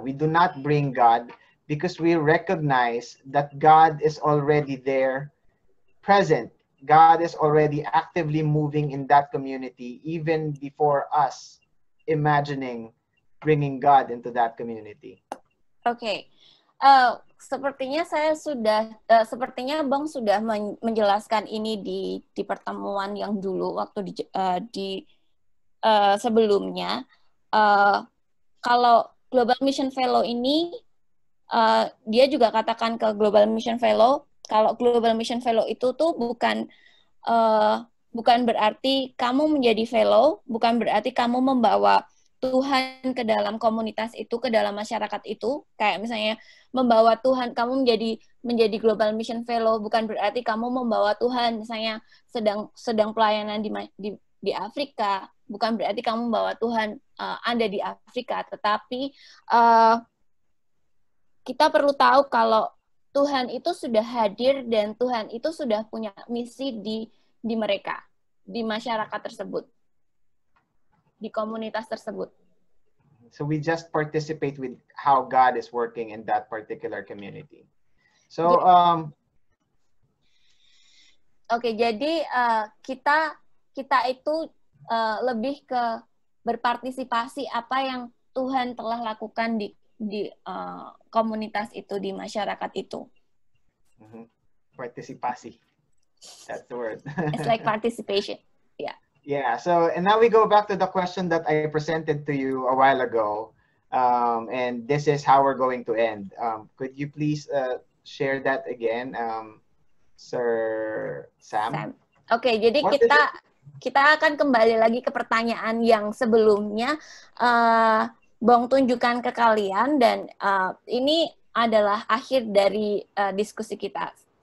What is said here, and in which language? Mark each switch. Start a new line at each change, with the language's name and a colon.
English: We do not bring God because we recognize that God is already there, present. God is already actively moving in that community even before us imagining bringing God into that community.
Indonesian: Oke. Sepertinya sepertinya Bang sudah menjelaskan ini di pertemuan yang dulu waktu di sebelumnya. Kalau Global Mission Fellow ini, dia juga katakan ke Global Mission Fellow, kalau Global Mission Fellow itu tuh bukan berarti kamu menjadi fellow, bukan berarti kamu membawa Tuhan ke dalam komunitas itu, ke dalam masyarakat itu. Kayak misalnya membawa Tuhan, kamu menjadi Global Mission Fellow, bukan berarti kamu membawa Tuhan misalnya sedang pelayanan di Afrika, bukan berarti kamu membawa Tuhan ada di Afrika, tetapi kita perlu tahu kalau Tuhan itu sudah hadir dan Tuhan itu sudah punya misi di mereka, di masyarakat tersebut, di komunitas tersebut.
English: So we just participate with how God is working in that particular community. So
Indonesian: Oke, jadi kita itu lebih ke berpartisipasi apa yang Tuhan telah lakukan di komunitas itu, di masyarakat itu.
English: Partisipasi. That's the word. It's like participation. Yeah. Yeah, so and now we go back to the question that I presented to you a while ago. And this is how we're going to end. Could you please share that again, Sir Sam?
Indonesian: Oke, jadi kita akan kembali lagi ke pertanyaan yang sebelumnya Bong tunjukkan ke kalian, dan ini adalah akhir dari diskusi kita.